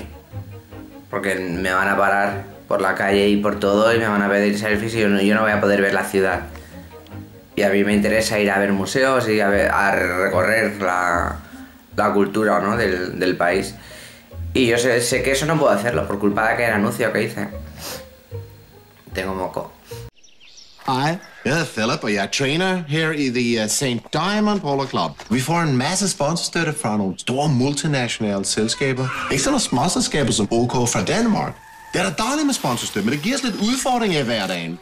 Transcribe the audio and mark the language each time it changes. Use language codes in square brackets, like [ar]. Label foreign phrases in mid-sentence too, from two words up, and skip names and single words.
[es] Porque me van a parar por la calle y por todo y me van a pedir selfies y yo no voy a poder ver la ciudad. Y a mí me interesa ir a ver museos y a recorrer la cultura, ¿no? del país. Y yo sé que eso no puedo hacerlo por culpa de aquel anuncio que hice. Tengo moco. [da] Hej, jeg hedder Philip, og jeg er træner her i The St. Diamond Polo Club. Vi får en masse sponsorstøtte fra nogle store multinationale selskaber. Ikke sådan nogle småselskaber som OK fra Danmark. Det er da dejligt med sponsorstøtte, men det giver os lidt udfordringer i hverdagen.